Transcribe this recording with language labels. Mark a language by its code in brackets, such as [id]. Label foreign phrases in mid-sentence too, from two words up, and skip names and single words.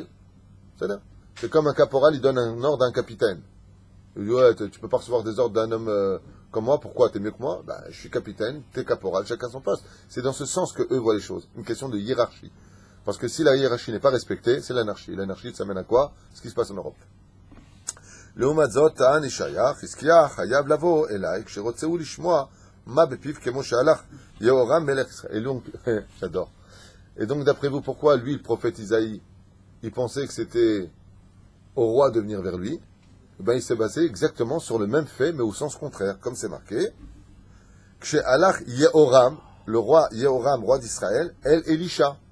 [fr] C'est comme un caporal, il donne un ordre à un capitaine. Il dit, ouais, tu peux pas recevoir des ordres d'un homme comme moi, pourquoi? T'es mieux que moi? Je suis capitaine, t'es caporal, chacun son poste. C'est dans ce sens que eux voient les choses. Une question de hiérarchie. Parce que si la hiérarchie n'est pas respectée, c'est l'anarchie. L'anarchie, ça mène à quoi? Ce qui se passe en Europe. [he] לעומת זאת, טען ישעיה, חזקיה חייב לבוא אליי, כשרוצהו לשמוע מה בפיו כמו שהלך יהורם מלך ישראל. [fr] Et donc, j'adore. Et donc, d'après vous, pourquoi lui, le prophète Isaïe, il pensait que c'était au roi de venir vers lui? Il s'est basé exactement sur le même fait, mais au sens contraire, comme c'est marqué. Kshe'alach Yehoram, le roi Yehoram, roi d'Israël, Elisha.